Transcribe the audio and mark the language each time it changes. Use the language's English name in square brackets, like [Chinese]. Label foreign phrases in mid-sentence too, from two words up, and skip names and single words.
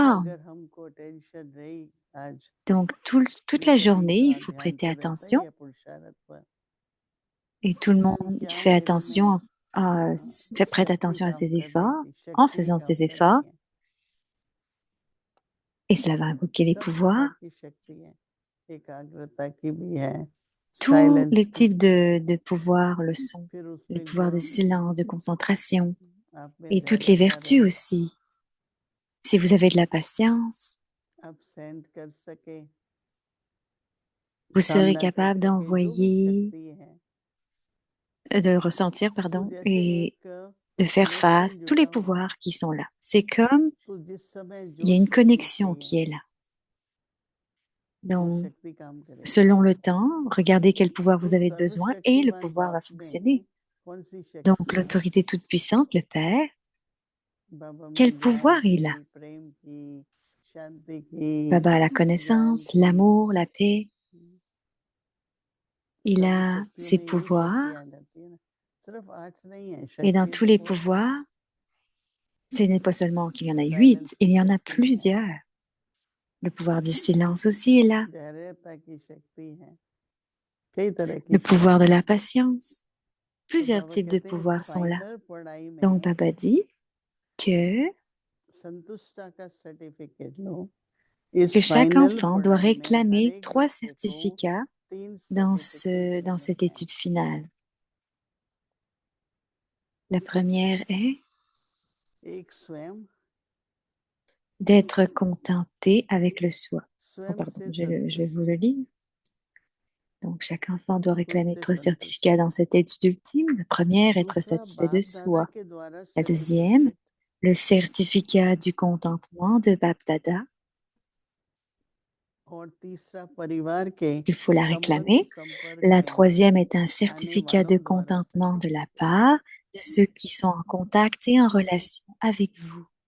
[French] forme? [Hindi] अगर हमको अटेंशन रही आज [French] Donc, toute [Hindi] ये [French] la [Hindi] शरीर [French] journée, il [Hindi] का [French] faut [Hindi] ध्यान [French] prêter [Hindi] तो रहता [French] attention [Hindi] ही है पुरुषार्थ पर, [French] et tout le [Hindi] कि [French] monde [Hindi] क्या [French] fait [Hindi] मेरे में [French] attention, prête [Hindi] शक्ति [French] attention à [Hindi] काम [French] ses [Hindi] कर रही [French] efforts. [Hindi] थी, [French] En [Hindi] शक्ति [French] faisant [Hindi] काम [French] ses [Hindi] कर रही [French] efforts, [Hindi] है। [French] et cela va invoquer les [Hindi] सब प्रकार [French] pouvoirs. [Hindi] की शक्ति है, एकाग्रता की भी है, [French] Tous [Hindi] साइलेंस [French] les [Hindi] की, [French] types de pouvoirs le sont. [Hindi] फिर [French] Le [Hindi] उसमें [French] pouvoir de [Hindi] जो [French] silence, de concentration [Hindi] आप में [French] et toutes les [Hindi] धैर्यता [French] vertus [Hindi] रहे, [French] aussi. Si vous avez de la patience, [Hindi] आप सेंड कर सके, [French] vous serez [Hindi] सामना कर [French] capable [Hindi] सके, जो भी [French] d'envoyer, [Hindi] शक्ति है, [French] de ressentir, [Hindi] तो [French] pardon, [Hindi] जैसे [French] et [Hindi] एक [French] de faire [Hindi] कनेक्शन [French] face tous [Hindi] जुड़ा [French] les [Hindi] हुआ है, [French] pouvoirs qui sont là. C'est comme [Hindi] तो जिस समय [French] il y [Hindi] जो [French] a une [Hindi] शक्ति [French] connexion [Hindi] चाहिए [French] qui est là. [Hindi] वो [French] Donc, [Hindi] शक्ति काम करेगी। [French] selon le temps, regardez quel pouvoir [Hindi] तो [French] vous avez besoin et le [Hindi] सर्वशक्तिमान [French] pouvoir va [Hindi] बाप [French] fonctionner. [Hindi] में कौन सी [French] Donc, [Hindi] शक्ति है? [French] l'autorité toute puissante, le Père, [Hindi] बाबा [French] quel [Hindi] में ज्ञान [French] pouvoir il a? [Hindi] की, प्रेम की, शांति की, [French] Baba a la [Hindi] ज्ञान [French] connaissance, [Hindi] की, [French] l'amour, la paix. Il [Hindi] सभी [French] a [Hindi] शक्तियों [French] ses [Hindi] में यही [French] pouvoirs [Hindi] शक्ति आ जाती है ना, सिर्फ 8 नहीं है [French] et dans [Hindi] शक्ति, [French] tous [Hindi] तो [French] les [Hindi] बहुत है। [French] pouvoirs, ce n'est pas seulement qu'il y en a 8, [Hindi] साइलेंस [French] il [Hindi] की [French] y en a [Hindi] शक्ति है, [French] plusieurs. Le pouvoir du silence aussi est là. [Hindi] धैर्यता की शक्ति है, कई तरह की [French] Le pouvoir de [Hindi] शक्ति [French] la [Hindi] है। [French] patience. [Hindi] तो [French] Plusieurs [Hindi] बाबा [French] types de [Hindi] कहते हैं इस [French] pouvoirs sont là. [Hindi] फाइनल पढ़ाई [French] Donc, [Hindi] में [French] Baba dit que [Hindi] संतुष्टा का सर्टिफिकेट लो, इस [French] chaque [Hindi] फाइनल [French] enfant doit [Hindi] पढ़ाई में हर [French] réclamer [Hindi] एक [French] 3 [Hindi] बच्चे को [French] certificats [Hindi] 3 सर्टिफिकेट [French] dans [Hindi] लेने [French] cette [Hindi] हैं। [French] étude finale. La première est [Hindi] एक स्वयं [French] d'être contenté avec le soi. Oh, [Hindi] स्वयं [French] pardon, [Hindi] से [French] je vais vous [Hindi] संतुष्ट, [French] le lire. Donc, chaque enfant doit [Hindi] खुद [French] réclamer [Hindi] से [French] 3 [Hindi] संतुष्ट। [French] certificats dans cette étude ultime. La première, être [Hindi] दूसरा [French] satisfait de [Hindi] बाप दादा [French] soi. [Hindi] के द्वारा [French] La deuxième, [Hindi] सर्टिफिकेट, [French] le certificat du contentement de Bab Dada. [Hindi] और तीसरा परिवार के [French] Il faut la [Hindi] संबंध [French] réclamer. [Hindi] संपर्क [French] La [Hindi] में [French] troisième est un [Hindi] आने [French] certificat de [Hindi] वालों द्वारा [French] contentement de la [Hindi] सर्टिफिकेट। [French] part de ceux qui sont en contact et en relation avec vous.